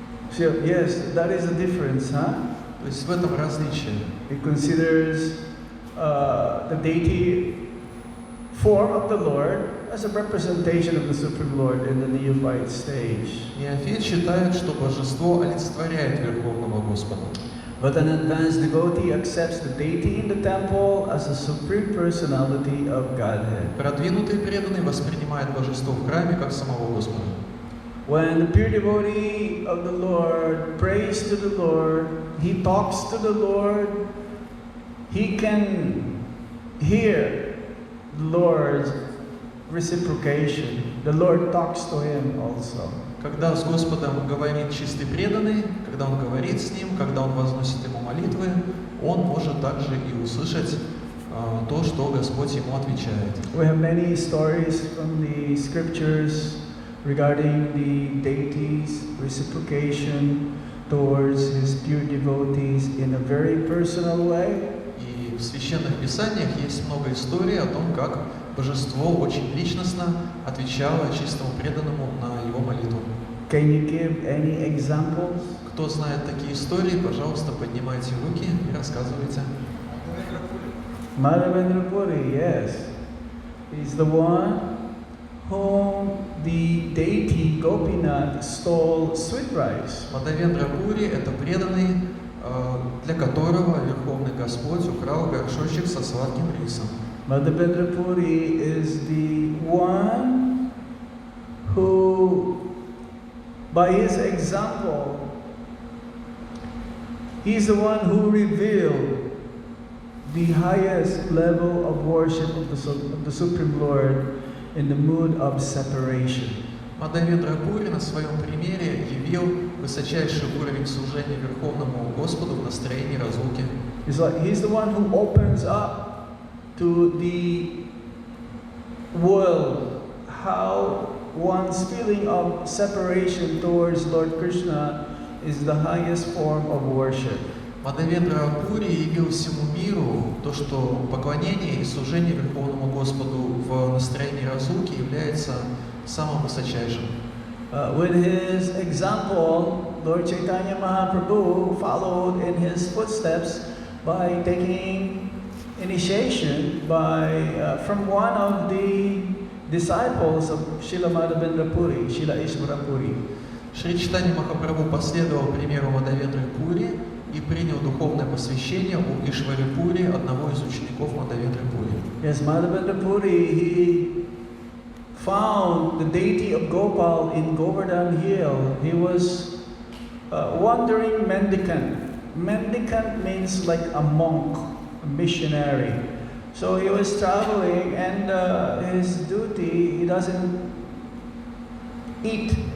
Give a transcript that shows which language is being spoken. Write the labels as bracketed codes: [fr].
[en] So, yes, that is the difference, huh? [ru] То есть в этом различие. [en] He considers the deity form of the Lord as a representation of the Supreme Lord in the neophyte stage. [ru] Неофит считает, что божество олицетворяет Верховного Господа. [en] But an advanced devotee accepts the deity in the temple as a supreme personality of Godhead. [ru] Продвинутый преданный воспринимает божество в храме как самого Господа. [en] When the pure devotee of the Lord prays to the Lord, he talks to the Lord, he can hear the Lord's reciprocation. The Lord talks to him also. [ru] Когда с Господом говорит чистый преданный, когда он говорит с Ним, когда он возносит Ему молитвы, он может также и услышать то, что Господь ему отвечает. [en] We have many stories from the scriptures regarding the deity's reciprocation towards his pure devotees in a very personal way. [ru] И в священных писаниях есть много историй о том, как божество очень личностно отвечало чистому преданному на его молитву. [en] Can you give any examples? [ru] Кто знает такие истории, пожалуйста, поднимайте руки и рассказывайте. [en] Madhava-Murari Puri, yes. He's the one whom the deity Gopinath stole sweet rice. [ru] Мадхавендра-пури — это преданный, для которого Верховный Господь украл горшочек со сладким рисом. [en] Madhava-Murari Puri is the one who, by his example, he's the one who revealed the highest level of worship of the Supreme Lord in the mood of separation. [ru] Мадхавендра-пури на своем примере явил высочайший уровень служения Верховному Господу в настроении разлуки. [en] It's like he's the one who opens up to the world how one's feeling of separation towards Lord Krishna is the highest form of worship. [ru] Мадхавендра-пури явил всему миру то, что поклонение и служение Верховному Господу в настроении разлуки является самым высочайшим. [en] With his example, Lord Chaitanya Mahaprabhu followed in his footsteps by taking initiation from one of the disciples of Srila Madhavendra Puri, Srila Ishvara Puri. [ru] Шри Чайтанья Махапрабху последовал примеру Мадхавендры-пури и принял духовное посвящение у Ишвари-пури, одного из учеников Мадхавендры-пури. [en] Yes, Madhavendra Puri, he found the deity of Gopal in Govardhan Hill. He was wandering mendicant. Mendicant means like a monk, a missionary, So he was traveling, and his duty, he doesn't eat.